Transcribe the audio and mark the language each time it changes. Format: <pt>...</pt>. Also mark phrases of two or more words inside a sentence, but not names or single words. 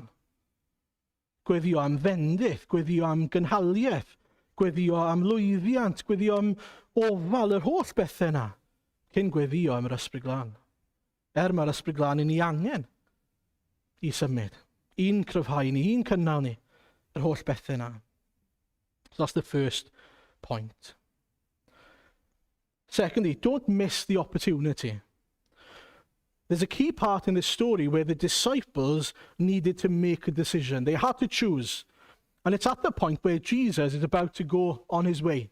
<cy>Gweddio am fendith, gweddio am gynhaliaeth, gweddio am lwyddiant, gweddio am ofal, yr holl bethau yna, cyn gweddio am yr ysbryd glân. Mae'r ysbryd glân i ni angen i symud. Un cryfhau ni, un cynnal ni, yr holl bethau yna.</cy> <en>So that's the first point. Secondly, don't miss the opportunity. There's a key part in this story where the disciples needed to make a decision. They had to choose. And it's at the point where Jesus is about to go on his way.</en>